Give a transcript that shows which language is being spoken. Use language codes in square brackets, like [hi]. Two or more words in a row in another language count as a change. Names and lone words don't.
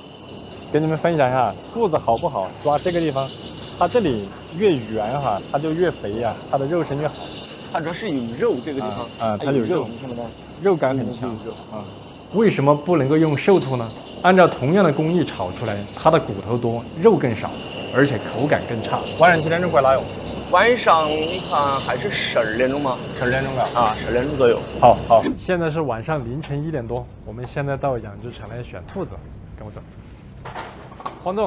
[zh] 跟你們分享一下，兔子好不好抓这個地方，它這裡越圓哈，它就越肥呀，它的肉身越好。它主要是有肉這個地方它有肉，你看不到，肉感很強為什麼不能夠用瘦兔呢？按照同樣的工藝炒出來，它的骨頭多，肉更少，而且口感更差。晚上幾點鐘過來喲？晚上你看還是12點鐘嗎？12點鐘啊，12點鐘左右。好，現在是晚上凌晨1點多，我們現在到養殖場來選兔子，跟我走。黃總，